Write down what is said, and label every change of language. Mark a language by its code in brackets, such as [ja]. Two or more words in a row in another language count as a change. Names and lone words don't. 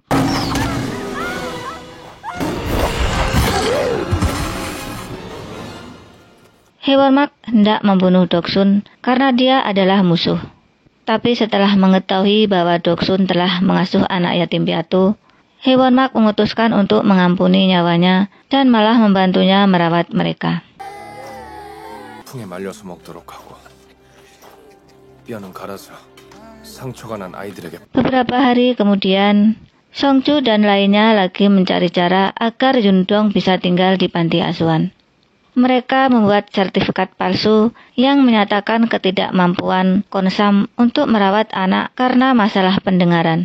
[id] Hwonmak hendak membunuh Doksun karena dia adalah musuh. Tapi setelah mengetahui bahwa Doksun telah mengasuh anak yatim piatu, Hwonmak memutuskan untuk mengampuni nyawanya dan malah membantunya merawat mereka. [ko] 풍에 말려서 먹도록 하고 뼈는 갈아서 상처가 난 아이들에게. [id] Beberapa hari kemudian, Songju dan lainnya lagi mencari cara agar Yundong bisa tinggal di panti asuhan. Mereka membuat sertifikat palsu yang menyatakan ketidakmampuan Konsam untuk merawat anak karena masalah pendengaran.